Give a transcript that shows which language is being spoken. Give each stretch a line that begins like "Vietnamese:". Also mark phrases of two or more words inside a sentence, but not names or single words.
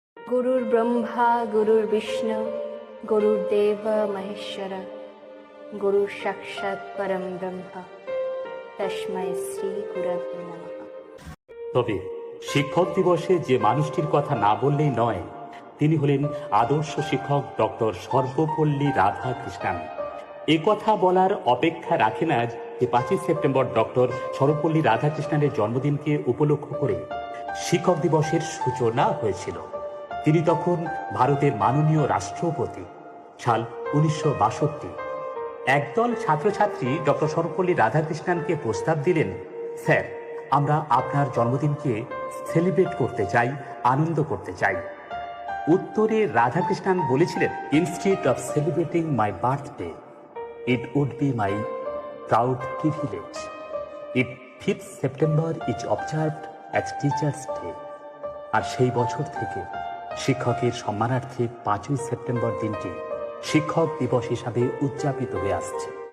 Sanskrit: गुरुर् ब्रह्मा गुरुर्विष्णु गुरुर्देव महेश्वर गुरु साक्षात् परम ब्रह्म तस्मै श्री गुरवे नमः।
Bangla: তবে শিক্ষক দিবসে যে মানুষটির কথা না বললেই নয়, তিনি হলেন আদর্শ শিক্ষক ডক্টর সর্বপল্লী রাধাকৃষ্ণন। এ কথা বলার অপেক্ষা রাখে না যে 5ই সেপ্টেম্বর ডক্টর সর্বপল্লী রাধাকৃষ্ণনের জন্মদিনকে উপলক্ষ করে শিক্ষক দিবসের সূচনা হয়েছিল। তিনি তখন ভারতের মাননীয় রাষ্ট্রপতি। সাল 1962। একদল ছাত্রছাত্রী ডক্টর সর্বপল্লী রাধাকৃষ্ণনকে প্রস্তাব দিলেন, স্যার, আমরা আপনার জন্মদিনকে সেলিব্রেট করতে চাই, আনন্দ করতে চাই। উত্তরে রাধাকৃষ্ণন বলেছিলেন,
English: Instead of celebrating my birthday, it would be my proud privilege if 5th September is observed as Teachers' Day.
Bangla: আর সেই বছর থেকে শিক্ষকের সম্মানার্থে 5ই সেপ্টেম্বর দিনটি শিক্ষক দিবস হিসাবে উদযাপিত হয়ে আসছে।